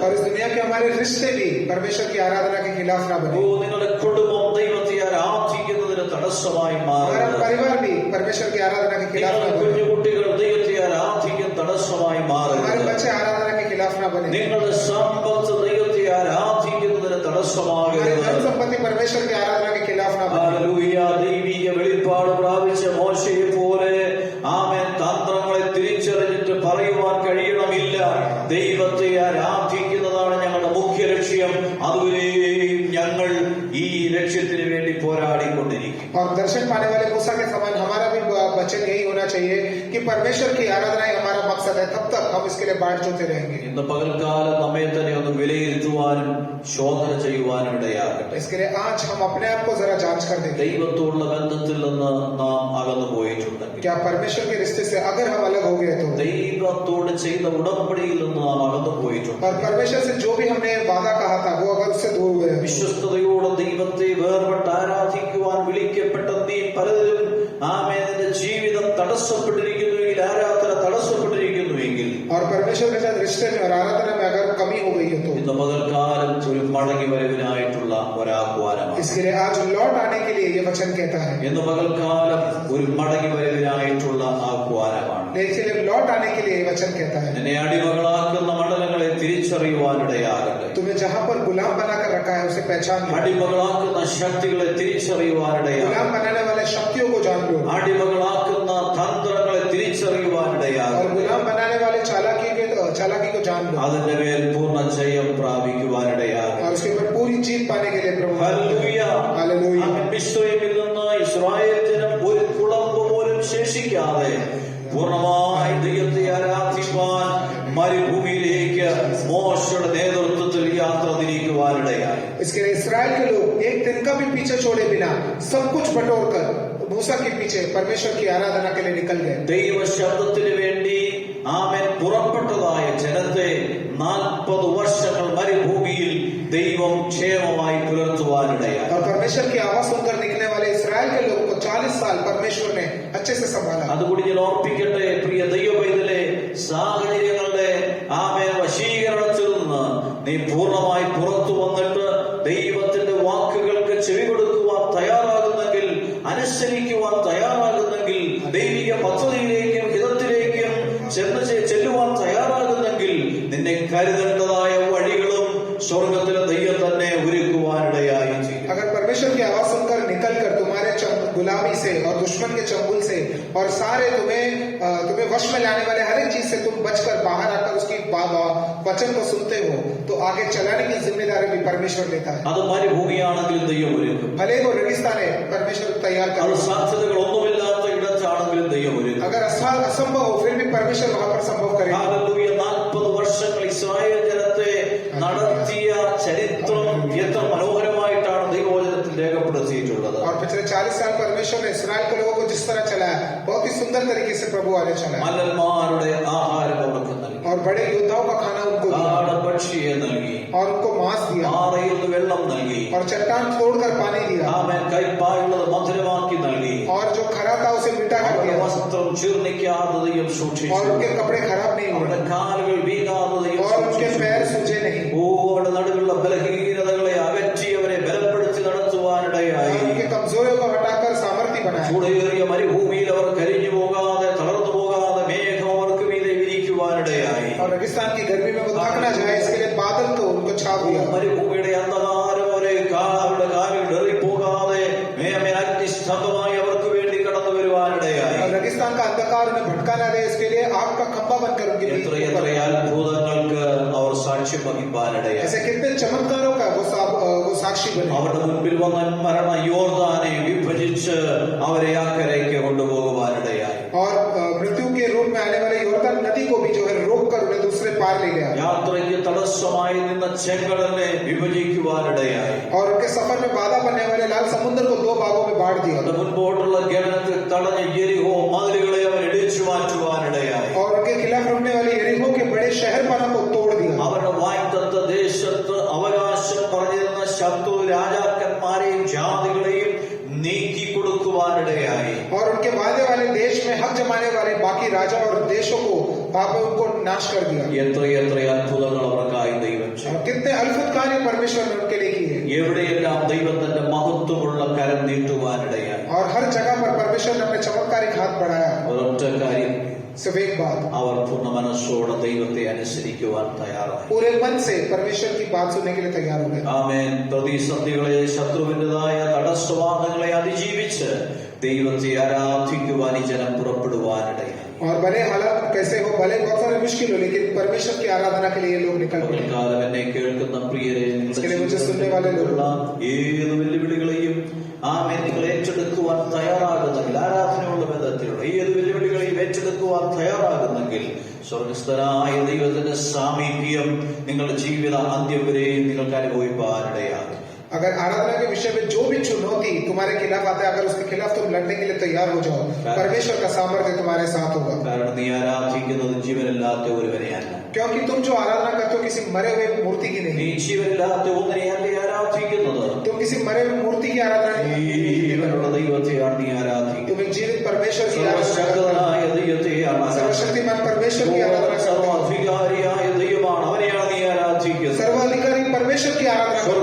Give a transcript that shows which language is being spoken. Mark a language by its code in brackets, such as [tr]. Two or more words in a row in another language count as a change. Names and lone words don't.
[hi] और इस दुनिया के हमारे रिश्ते भी परमेश्वर की आराधना के खिलाफ ना बने. [ml] നിങ്ങളുടെ കുടുംബം ദൈവത്തെ ആരാധിക്കുന്നതിന് തടസ്സമായി [hi] हमारा [ml] മാറരുത്. [hi] परिवार भी परमेश्वर की आराधना के खिलाफ ना [ml] നിങ്ങളുടെ [hi] बने. [ml] കുഞ്ഞുകുട്ടികൾ ദൈവത്തെ ആരാധിക്കുന്ന തടസ്സമായി [hi] हमारे [ml] മാറരുത്. [hi] बच्चे आराधना के खिलाफ ना बने. [ml] നിങ്ങളുടെ സമ്പത്ത് ദൈവത്തെ ആരാധിക്കുന്നതിന് [hi] हमारी [ml] തടസ്സമാകരുത്. [hi] धन संपत्ति परमेश्वर की आराधना के खिलाफ ना बने. [ml] ഹല്ലേലൂയ. ദൈവിക വെളിപ്പാട് പ്രാപിച്ച മോശയെ പോലെ ആമേൻ തന്ത്രങ്ങളെ തിരിച്ചറിഞ്ഞിട്ട് പറയുവാൻ കഴിയണമില്ല, ദൈവത്തെ ആരാധിക്കുന്നതാണ് ഞങ്ങളുടെ മുഖ്യ ലക്ഷ്യം, അതുവരെയും ഞങ്ങൾ ഈ ലക്ഷ്യത്തിന് വേണ്ടി പോരാടിക്കൊണ്ടിരിക്കും. [hi] और दर्शन पाने वाले मूसा के समान हमारा भी वचन यही होना चाहिए कि परमेश्वर की आराधना ही हमारा मकसद है. तब तक हम इसके लिए बाट जोते रहेंगे. [ml] ഇന്ന് പകൽക്കാലം നമ്മെ തന്നെ ഒന്ന് വിലയിരുത്തുവാനും ശോധന ചെയ്യുവാനും ഇടയാകട്ടെ. [hi] इसके लिए आज हम अपने आप को जरा जांच कर देंगे. [ml] ദൈവത്തോടുള്ള ബന്ധത്തിൽ നിന്ന് നാം അകന്നു പോയിട്ടുണ്ടെങ്കിൽ, [hi] क्या परमेश्वर के रिश्ते से अगर हम अलग हो गए तो, [ml] ദൈവത്തോട് ചെയ്ത ഉടമ്പടിയിൽ നിന്ന് നാം അകന്നു പോയിട്ടുണ്ട്, [hi] और परमेश्वर से जो भी हमने वादा कहा था वो अगर उससे दूर हुए, [ml] വിശ്വസ്തയോടെ ദൈവത്തെ വേർപെട്ട് ആരാധിക്കുവാൻ വിളിക്കപ്പെട്ട നീ പലരും ആമേന്റെ ജീവിതം തടസ്സപ്പെട്ടിരിക്കുന്നുവെങ്കിൽ, ആരാധന തടസ്സപ്പെട്ടിരിക്കുന്നുവെങ്കിൽ, [hi] और परमेश्वर के साथ रिश्ते में और आराधना में अगर कमी हो गई है तो [ml] ഇന്ന് പകൽക്കാലം ഒരു മടങ്ങി വരവിനായിട്ടുള്ള ഒരാഹ്വാനമാണ്. [hi] इसके लिए आज लौट आने के लिए ये वचन कहता है. [ml] ഇന്ന് പകൽക്കാലം ഒരു മടങ്ങി വരവിനായിട്ടുള്ള ആഹ്വാനമാണ്. [hi] इसके लिए लौट आने के लिए ये वचन कहता है. [ml] എന്നെ അടിമകളാക്കുന്ന മണ്ഡലങ്ങളെ തിരിച്ചറിയുവാനിടയാകട്ടെ. [hi] तुम्हें जहाँ पर गुलाम बनाकर रखा है उसे पहचान लो. [ml] അടിമകളാക്കുന്ന ശക്തികളെ തിരിച്ചറിയുവാനിടയാകട്ടെ. [hi] गुलाम बनाने वाले शक्तियों को जान लो. [ml] അടിമകളാക്കുന്ന തന്ത്രങ്ങളെ [hi] और [ml] തിരിച്ചറിയുവാനിടയാകട്ടെ. [hi] गुलाम बनाने वाले चालाकी को जान लो. [ml] അതിന്റെ മേൽ പൂർണ്ണ ജയം പ്രാപിക്കുവാനിടയാകട്ടെ. [hi] और उसके ऊपर पूरी जीत पाने के लिए प्रभु [ml] ഹല്ലേലൂയ. [hi] हालेलुया. [ml] അവൻ മിസ്രയീമിൽ നിന്ന് ഇസ്രായേൽ ജനം ഒരു കുളമ്പ് പോലും ശേഷിക്കാതെ പൂർണ്ണമായി ദൈവത്തെ ആരാധിപ്പാൻ മരുഭൂമിയിലേക്ക് മോശയുടെ നേതൃത്വത്തിൽ യാത്ര തിരിക്കുവാനിടയായി. [hi] इसके लिए इसराइल के लोग एक दिन का भी पीछे छोड़े बिना सब कुछ बटोर कर मूसा के पीछे परमेश्वर की आराधना के लिए निकल गए. [ml] ദൈവ ശബ്ദത്തിന് വേണ്ടി ആമേൻ പുറപ്പെട്ടതായ ജനത്തെ 40 വർഷങ്ങൾ മരുഭൂമിയിൽ ദൈവം ക്ഷേമമായി പുലർത്തുവാനിടയായി. [hi] और परमेश्वर की आवाज सुनकर निकलने वाले इसराइल के लोगों को 40 साल परमेश्वर ने अच्छे से संभाला. [ml] അതുകൂടി ഞാൻ ഓർപ്പിക്കട്ടെ പ്രിയ ദൈവപൈതലേ, സാഹചര്യങ്ങളുടെ ആമേൻ വശീകരണത്തിൽ നിന്ന് നീ പൂർണ്ണമായി പുറത്തു വന്നിട്ട് ദൈവത്തിന്റെ വാക്കുകൾക്ക് ചെവി കൊടുക്കുവാൻ തയ്യാറാകുന്നെങ്കിൽ, അനുസരിക്കുവാൻ തയ്യാറാകുന്നെങ്കിൽ, ദൈവിക പദ്ധതിയിലേക്കും ഹിതത്തിലേക്കും ചെല്ലുവാൻ തയ്യാറാകുന്നെങ്കിൽ, നിന്നെ കരുതേണ്ടതായ വഴികളും സ്വർഗത്തിലെ ദൈവം തന്നെ ഒരുക്കുവാനിടയായി ചെയ്യും. [hi] अगर परमेश्वर की आवाज सुनकर निकलकर तुम्हारे गुलामी से और दुश्मन के चंगुल से और सारे तुम्हें वश में लाने वाले हर एक चीज से तुम बचकर बाहर आकर उसकी वचन को सुनते हो तो आगे चलाने की जिम्मेदारी भी परमेश्वर लेता है. [ml] അത് മരുഭൂമിയാണെങ്കിലും ദൈവം ഒരുക്കും. [hi] भले वो रेगिस्तान है परमेश्वर तैयार [ml] അത് [hi] कर. [ml] സാധ്യതകളൊന്നുമില്ലാത്ത ഇടത്താണെങ്കിലും ദൈവം ഒരുക്കും. [hi] अगर असंभव हो फिर भी परमेश्वर वहां पर संभव करेगा. [ml] ഹല്ലേലൂയ. 40 വർഷങ്ങൾ ഇസ്രായേൽ ജനത്തെ നടത്തിയ ചരിത്രം എത്ര മനോഹരമായിട്ടാണ് ദൈവവചനത്തിൽ രേഖപ്പെടുത്തിയിട്ടുള്ളത്. [hi] और पिछले 40 साल परमेश्वर ने इसराइल के लोगों को जिस तरह चलाया, बहुत ही सुंदर तरीके से प्रभु वाले चलाया [ml] മല്ലന്മാരുടെ ആഹാരം അവർക്ക് നൽകി, [hi] और बड़े योद्धाओं का खाना उनको दिया [ml] പക്ഷിയെ നൽകി, [hi] और उनको मांस दिया [ml] പാറയിൽ നിന്ന് വെള്ളം നൽകി, [hi] और चट्टान तोड़कर पानी दिया [ml] ആമേൻ കൈപ്പായുള്ളത് മധുരമാക്കി നൽകി, [hi] और जो खरा था उसे मीठा कर [ml] അവരുടെ [hi] दिया [ml] വസ്ത്രം ചീർണിക്കാത്തതയും [hi] और [ml] സൂക്ഷിച്ചു, [hi] उनके कपड़े खराब नहीं [ml] അവരുടെ [hi] हुए [ml] കാലുകൾ വീങ്ങാത്തതയും [hi] और उनके [ml] സൂക്ഷിച്ചു. [hi] पैर सूजे नहीं [ml] അവരുടെ നടുവിലുള്ള ബലഹീനതകളെ അകറ്റി അവരെ ബലപ്പെടുത്തി നടത്തുവാനിടയായി. [hi] और उनके कमजोरियों को हटाकर सामर्थ्य बनाया [ml] ചൂടേറിയ മരുഭൂമിയിൽ അവർ കരിഞ്ഞു പോകാതെ തളർന്നു പോകാതെ മേഘം അവർക്ക് മീതെ വിരിക്കുവാനിടയായി. [hi] और रेगिस्तान की गर्मी में वो थक ना जाए इसके लिए बादल को उनको छाप दिया [ml] മരുഭൂമിയുടെ അന്ധകാരം അവരെ അവരുടെ കാലിൽ ഡെറിപ്പോകാതെ അഗ്നിസ്തംഭമായി അവർക്ക് വേണ്ടി കടന്നു വരുവാനിടയായി. [hi] और रेगिस्तान का अंधकार उन्हें भटका ना दे इसके लिए आग का खंभा बनकर उनके बीच [ml] എത്ര [hi] ऊपर [ml] എത്ര അത്ഭുതങ്ങൾക്ക് അവർ സാക്ഷ്യം വഹിപ്പാനിടയായി. [hi] ऐसे कितने चमत्कारों का वो साक्षी बने [ml] അവരുടെ മുൻപിൽ വന്ന മരണ യോർദാനെ വിഭജിച്ച് അവരെ അക്കരയ്ക്ക് കൊണ്ടുപോകുവാനിടയായി. [hi] और मृत्यु के रूप में आने वाले योर्दन नदी को भी जो है रोक कर उन्हें दूसरे पार ले गया [ml] യാത്രയ്ക്ക് തടസ്സമായി നിന്ന ചെങ്കടലിനെ വിഭജിക്കുവാനിടയായി. [hi] और उनके सफर में बाधा बनने वाले लाल समुद्र को 2 भागों में बांट दिया [ml] അവരുടെ മുൻപോട്ടുള്ള ഗമനത്തിൽ തടഞ്ഞ യെരിഹോ മതിലുകളെ അവൻ ഇടിച്ചു മാറ്റുവാനിടയായി. [hi] और उनके खिलाफ रुकने वाले यरीहो के बड़े शहरपना को तोड़ दिया [ml] അവരുടെ വാഗ്ദത്ത ദേശത്ത് അവകാശം പറഞ്ഞിരുന്ന ശത്രു രാജാക്കന്മാരെയും ജാതികളെയും നീക്കി കൊടുക്കുവാനിടയായി. [hi] और उनके वादे वाले देश में हक जमाने वाले बाकी राजा और देशों को वहां पर उनको नाश कर दिया [ml] എത്ര എത്ര അത്ഭുതങ്ങൾ അവർക്കായി ദൈവം ചെയ്തു. [hi] और कितने अद्भुत कार्य परमेश्वर ने उनके लिए किए [ml] എവിടെയെല്ലാം ദൈവത്തിന്റെ മഹത്വമുള്ള കരം നീട്ടുവാനിടയായി. [hi] और हर जगह पर परमेश्वर ने अपने चमत्कारिक हाथ बढ़ाया [ml] ഒരൊറ്റ കാര്യം, [hi] सिर्फ एक बात [ml] അവർ പൂർണ്ണ മനസ്സോടെ ദൈവത്തെ അനുസരിക്കുവാൻ തയ്യാറായി. [hi] पूरे मन से परमेश्वर की बात सुनने के लिए तैयार हो गए [ml] ആമേൻ. പ്രതിസന്ധികളെ ശത്രുവിൻ്റെതായ തടസ്സവാദങ്ങളെ അതിജീവിച്ച് ദൈവത്തെ ആരാധിക്കുവാൻ ഈ ജനം പുറപ്പെടുവാനിടയായി. [hi] और भले हालात कैसे हो भले बहुत सारे मुश्किल हो लेकिन परमेश्वर की आराधना के लिए ये लोग निकल पड़े [ml] പകൽക്കാലം എന്നെ കേൾക്കുന്ന പ്രിയരെ, നിങ്ങളുടെ [hi] इसके लिए मुझे सुनने वाले लोग [ml] ജീവിതത്തിലുള്ള ഏത് വെല്ലുവിളികളെയും ആമേൻ നിങ്ങൾ ഏറ്റെടുക്കുവാൻ തയ്യാറാകുന്നെങ്കിൽ, ആരാധനയുള്ള ബന്ധത്തിലുള്ള ഏത് വെല്ലുവിളികളെയും ഏറ്റെടുക്കുവാൻ തയ്യാറാകുന്നെങ്കിൽ സ്വർഗസ്ഥനായ ദൈവത്തിന്റെ സാമീപ്യം നിങ്ങളുടെ ജീവിത അന്ത്യം വരെയും നിങ്ങൾക്ക് അനുഭവിപ്പാനിടയാകും. [hi] अगर आराधना के विषय में जो भी चुनौती तुम्हारे खिलाफ आते है अगर उसके खिलाफ तुम लड़ने के लिए तैयार हो जाओ परमेश्वर का सामर्थ्य तुम्हारे साथ होगा [ml] കാരണം നീ ആരാധിക്കുന്നത് ജീവനില്ലാത്ത ഒരുവനെയല്ല, [hi] क्योंकि तुम जो आराधना करते हो किसी मरे हुए मूर्ति की [ml] നീ [hi] नहीं [ml] ജീവനില്ലാത്ത ഒന്നിനെയല്ലേ ആരാധിക്കുന്നത്, [hi] तुम किसी मरे हुए मूर्ति की आराधना नहीं [ml] ജീവനുള്ള ദൈവത്തെയാണ് നീ ആരാധിക്കുന്നത്. [hi] तुम एक जीवित परमेश्वर की आराधना करते [ml] സർവശക്തനായ ദൈവത്തെയാണ് [hi] हो [ml] ആരാധിക്കുന്നത്. [hi] सर्वशक्तिमान परमेश्वर की आराधना करते हो [ml] സർവാധികാരിയായ ദൈവമാണ്, അവനെയാണ് നീ ആരാധിക്കുന്നത്. [hi] सर्वाधिकारी परमेश्वर की आराधना करते हो